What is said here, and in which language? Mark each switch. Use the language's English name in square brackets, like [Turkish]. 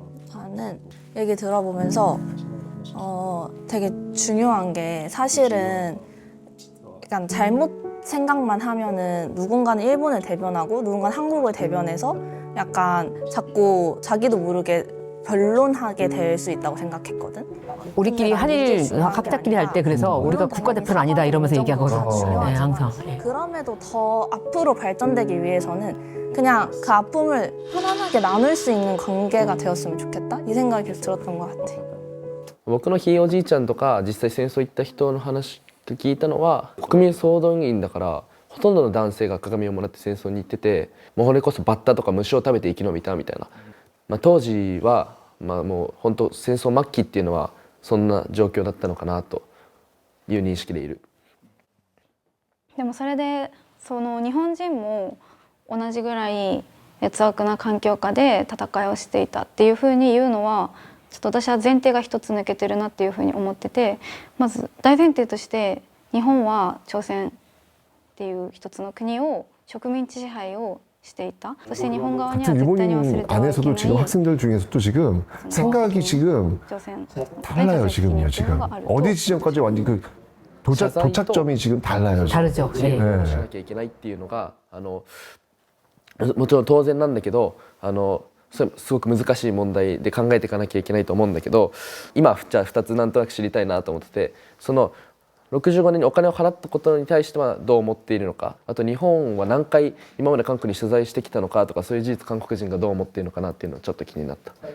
[Korean] 저는 얘기 들어보면서 되게 중요한 게 사실은 약간 잘못 생각만 하면은 누군가는 일본을 대변하고 누군가는 한국을 대변해서 약간 자꾸 자기도 모르게 변론하게 될 수 있다고 생각했거든. 우리끼리 한일 학자끼리 할 때 그래서 우리가 국가대표는 아니다 이러면서 얘기하거든. 네, 항상. 그럼에도 더 앞으로 발전되기 위해서는 그냥 그 아픔을 편안하게 나눌 수 있는 관계가 되었으면 좋겠다 이 생각이 계속 들었던 것 같아. [Japanese] 僕のひいおじいちゃんとか実際戦争行った人の話で聞いたのは、国民総動員だからほとんどの男性が鏡をもらって戦争に行ってて、もうこれこそバッタとか虫を食べて生き延びたみたいな、当時はもう本当戦争末期っていうのはそんな状況だったのかなという認識でいる。でもそれでその日本人も同じぐらい劣悪な環境下で戦いをしていたっていうふうに言うのはちょっと私は前提が一つ抜けてるなっていうふうに思ってて、まず大前提として日本は朝鮮っていう一つの国を植民地支配をしていた。そして日本側には絶対に忘れてはいけない。 [Korean] 안에서도 지금 학생들 중에서도 지금 생각이 지금 달라요 지금요 지금 어디 지점까지 완전 그 도착점이 지금 달라요. 다르죠. 네. [Japanese] しなきゃいけないっていうのがもちろん当然なんだけどすごく難しい問題で考えていかなきゃいけないと思うんだけど、今じゃあ2つなんとなく知りたいなと思ってて、その65年にお金を払ったことに対してはどう思っているのか、あと日本は何回今まで韓国に取材してきたのかとか、そういう事実韓国人がどう思っているのかなっていうのはちょっと気になった。